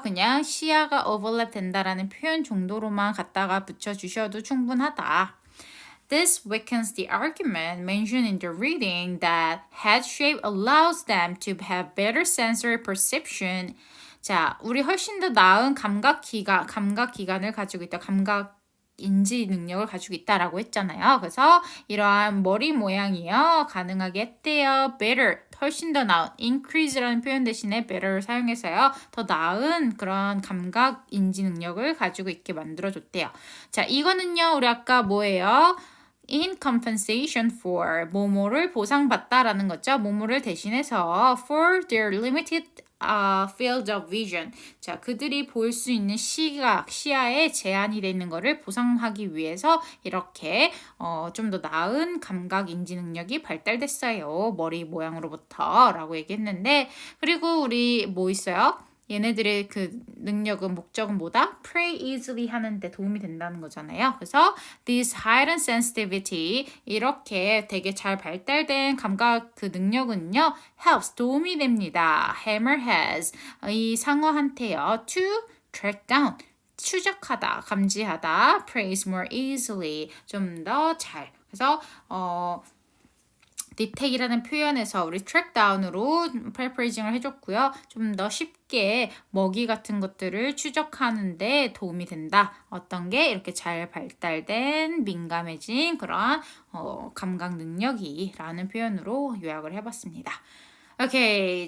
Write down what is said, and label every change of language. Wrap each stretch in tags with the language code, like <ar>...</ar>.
<ko>그냥 시야가 overlap 된다라는 표현 정도로만 갖다가 붙여주셔도 충분하다.</ko> <en>This weakens the argument mentioned in the reading that head shape allows them to have better sensory perception.</en> <ko>자, 우리 훨씬 더 나은 감각기관을 가지고 있다. 인지 능력을 가지고 있다라고 했잖아요. 그래서 이러한 머리 모양이요. 가능하게 했대요. better, 훨씬 더 나은, increase라는 표현 대신에 better를 사용해서요. 더 나은 그런 감각 인지 능력을 가지고 있게 만들어줬대요. 자, 이거는요. 우리 아까 뭐예요?</ko> <en>in compensation for,</en> <ko>뭐뭐를 보상받다라는 거죠. 뭐뭐를 대신해서</ko> <en>for their limited field of vision.</en> <ko>자, 그들이 볼 수 있는 시야에 제한이 돼 있는 거를 보상하기 위해서 이렇게 좀 더 나은 감각 인지 능력이 발달됐어요. 머리 모양으로부터 라고 얘기했는데 그리고 우리 뭐 있어요? 얘네들의 그 능력은 목적은 뭐다?</ko> <en>Prey easily</en> <ko>하는데 도움이 된다는 거잖아요. 그래서</ko> <en>this heightened sensitivity</en> <ko>이렇게 되게 잘 발달된 감각 그 능력은요. helps 도움이 됩니다. hammerheads 이 상어한테요.</ko> <en>to track down</en> <ko>추적하다, 감지하다,</ko> <en>praise more easily</en> <ko>좀 더 잘. 그래서 detect이라는 표현에서 우리 track down으로 paraphrasing을 해줬고요. 좀 더 쉽게 먹이 같은 것들을 추적하는데 도움이 된다. 어떤 게 이렇게 잘 발달된 민감해진 그러한 감각 능력이라는 표현으로 요약을 해봤습니다. 오케이.</ko>